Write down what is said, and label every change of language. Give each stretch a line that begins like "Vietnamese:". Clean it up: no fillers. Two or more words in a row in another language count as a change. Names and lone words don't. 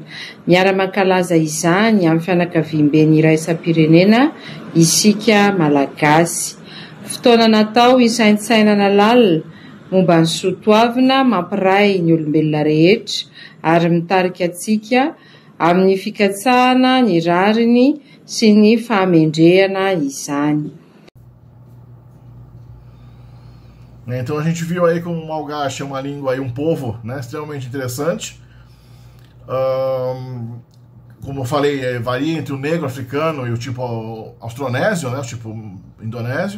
Malagasy: Miara-mankalaza izany amin'ny fianakaviam-ben'ny iraisam-pirenena isika malagasy. Fotoana natao isaintsainana lalina momba ny soatoavina mampiray ny olombelona rehetra ary mitarika antsika amin'ny fikatsahana ny rariny sy ny fahamendrehana izany.
Portuguese: Então a gente viu aí como o malgache é uma língua e um povo, né, extremamente interessante. Como eu falei, varia entre o negro africano e o tipo austronésio, né, o tipo indonésio.